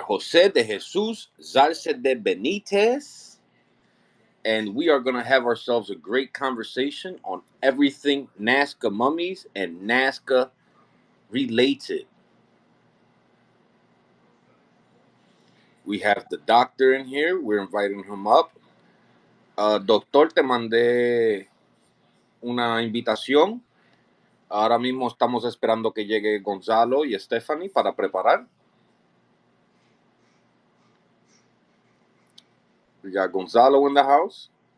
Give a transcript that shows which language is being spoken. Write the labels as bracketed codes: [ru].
[en] Jose de Jesus Zalce de Benitez. And we are going to have ourselves a great conversation on everything Nazca mummies and Nazca related. We have the doctor in here. We're inviting him up. [es] Doctor, te mandé una invitación. Ahora mismo estamos esperando que llegue Gonzalo y Stephanie para preparar. [en] We got Gonzalo in the house.